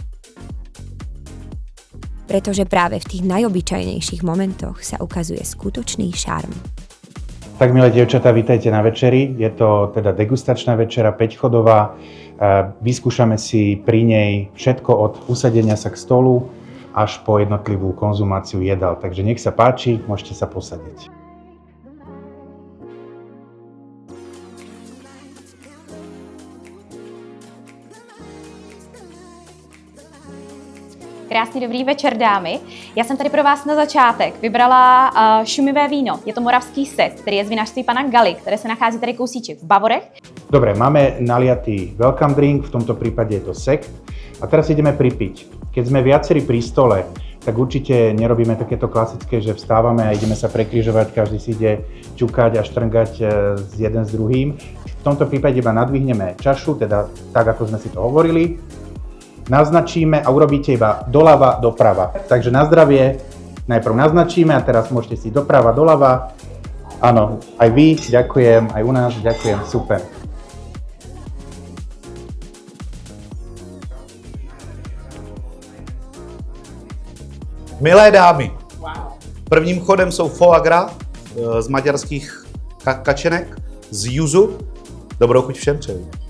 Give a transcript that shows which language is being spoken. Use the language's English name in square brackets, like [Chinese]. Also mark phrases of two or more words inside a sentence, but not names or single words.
[Slovak] Pretože práve v tých najobyčajnejších momentoch sa ukazuje skutočný šarm. Tak milé dievčatá, vítajte na večeri. Je to teda degustačná večera, 5-chodová. Vyskúšame si pri nej všetko od usadenia sa k stolu až po jednotlivú konzumáciu jedál. Takže nech sa páči, môžete sa posadiť. [Czech] Krásný dobrý večer, dámy. Já jsem tady pro vás na začátek vybrala šumivé víno. Je to moravský set, který je z vinařství pana Galy, které se nachází tady kousíček v Bavorech. [Slovak] Dobre, máme naliatý [English] welcome drink, [Slovak] v tomto prípade je to sekt. A teraz ideme pripiť. Keď sme viacerí pri stole, tak určite nerobíme takéto klasické, že vstávame a ideme sa prekrižovať, každý si ide ťukať a štrngať jeden s druhým. V tomto prípade iba nadvihneme čašu, teda tak, ako sme si to hovorili. Naznačíme a urobíte iba doľava, doprava. Takže na zdravie najprv naznačíme a teraz môžete si doprava, doľava. Áno, aj vy, ďakujem, aj u nás, ďakujem, super. [Czech] Milé dámy, prvním chodem jsou [French] foie gras [Czech] z maďarských kačenek, z juzu. Dobrou chuť všem přeju.